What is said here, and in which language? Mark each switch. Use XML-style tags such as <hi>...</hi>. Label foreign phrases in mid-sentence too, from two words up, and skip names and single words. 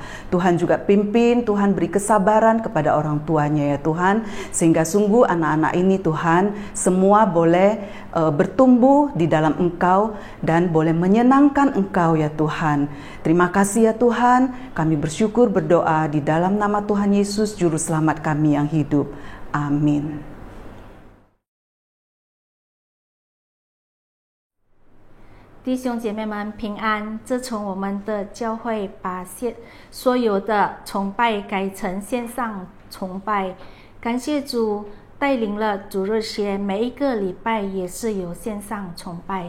<id>Tuhan juga pimpin, Tuhan beri kesabaran kepada orang tuanya ya Tuhan, sehingga sungguh anak-anak ini Tuhan semua boleh bertumbuh di dalam Engkau dan boleh menyenangkan Engkau ya Tuhan. Terima kasih ya Tuhan, kami bersyukur berdoa di dalam nama Tuhan Yesus Juru Selamat kami yang hidup. Amin.</id> <zh>弟兄姐妹们平安。自从我们的教会把所有的崇拜改成线上崇拜，感谢主带领了主日学，每一个礼拜也是有线上崇拜。</zh>